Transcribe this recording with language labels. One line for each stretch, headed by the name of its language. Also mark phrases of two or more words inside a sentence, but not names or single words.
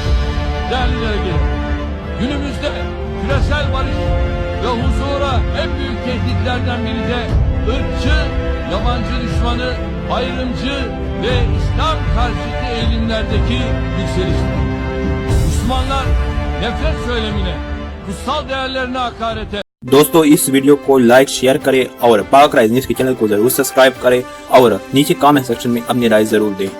Turkish: Değerli delegeler, günümüzde küresel barış ve huzura en büyük tehditlerden biri de ırkçı, yabancı düşmanı, ayrımcı ve İslam karşıtı eğilimlerdeki yükseliştir. Müslümanlar nefret söylemine, kutsal değerlerine hakarete।
Urdu: دوستو، اس ویڈیو کو
English: like share
Urdu: کریں اور پاک رائز نیوز کے چینل کو ضرور سبسکرائب کریں اور نیچے
English: comment section
Urdu: میں اپنی رائے ضرور دیں.